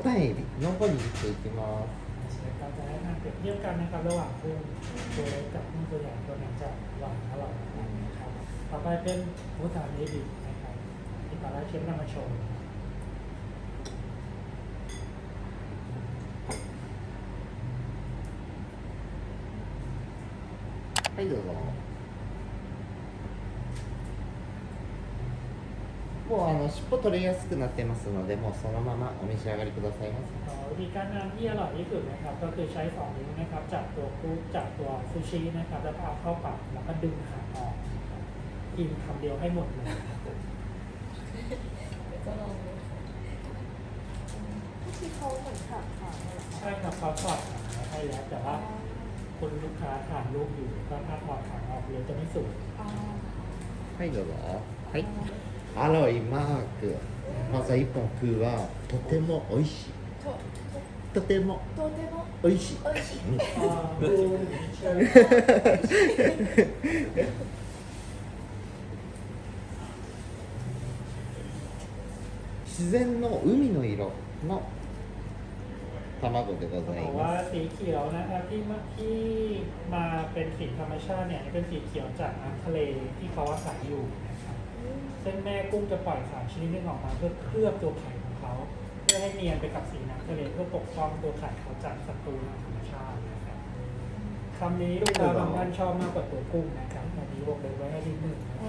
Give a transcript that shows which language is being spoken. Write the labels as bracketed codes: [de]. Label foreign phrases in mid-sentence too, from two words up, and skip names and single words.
[th] แล้วก็จะให้ทานเปรียบเทียบกันนะครับระหว่างกุ้งตัวเล็กกับกุ้งตัวใหญ่ตัวไหนจะหวานอร่อยกว่ากันนะครับต่อไปเป็นหมูสามเนบินะครับที่ตอนแรกเชฟนำมาโชว์ [ja] はいどうぞもう尻尾取れやすくなってますのでもうそのままお召し上がりくださいませ [th] วิธีการทานที่อร่อยที่สุดนะครับก็คือใช้2นิ้วนะครับจับตัวกุ้งจับตัวซูชินะครับแล้วก็เอาเข้าปากแล้วก็ดึงหางออกนะครับกินคำเดียวให้หมดเลย ก็ลองดู ที่เขาเหมือนขาดขาเลยเหรอคะ ใช่ครับเขาถอดหางมาให้แล้วแต่ว่าคุณลูกค้าทานลูกอยู่ก็ถ้าถอดหางออกเลยจะไม่สุก อ๋อ [ja] はいどうぞはい [th] อร่อยมาก [ja] まず1本食うはとても美味しいとてもとても美味しい美味しい。自然の海の色の卵でござい [th] บอก [ja] ま [th] ว่า [ja] す [th] สีเขียวนะครับที่มาเป็นสีธรรมชาติเนี่ยเป็นสีเขียวจากน้ำทะเลที่เขาอาศัยอยู่นะครับซึ่งแม่กุ้งจะปล่อยสารชนิดหนึงออกมาเพื่อเคลือบตัวไข่ของเขาเพื่อให้เนียนไปกับสีน้ำทะเลเพื่อปกป้องตัวไข่เขาจากศัตรูทางธรรมชาตินะครับคำนี้ลูกค้าบางท่านชอบมากกว่าตัวกุ้งนะครับอันนี้วงเล็บไว้ให้นิดหนึ่งนะครับ